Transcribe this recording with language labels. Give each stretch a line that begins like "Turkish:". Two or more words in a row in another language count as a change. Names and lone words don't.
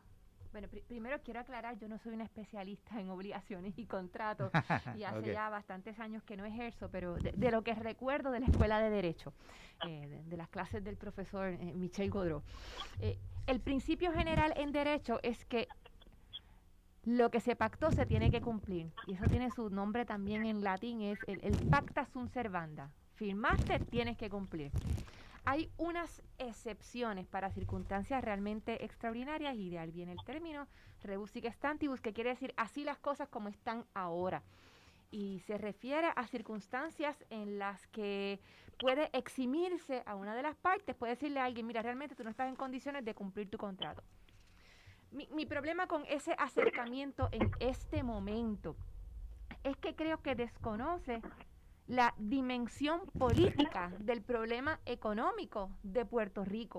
Spanish: Bueno, primero quiero aclarar, yo no soy una especialista en obligaciones y contratos y hace ya bastantes años que no ejerzo, pero de lo que recuerdo de la Escuela de Derecho, de las clases del profesor Michel Godreau, el principio general en Derecho es que lo que se pactó se tiene que cumplir, y eso tiene su nombre también en latín, es el
Latin: pacta sunt servanda.
Spanish: Firmaste, tienes que cumplir. Hay unas excepciones para circunstancias realmente extraordinarias, y de ahí viene el término
Latin: rebus sic stantibus,
Spanish: que quiere decir así las cosas como están ahora. Y se refiere a circunstancias en las que puede eximirse a una de las partes, puede decirle a alguien, mira, realmente tú no estás en condiciones de cumplir tu contrato. Mi problema con ese acercamiento en este momento es que creo que desconoce la dimensión política del problema económico de Puerto Rico.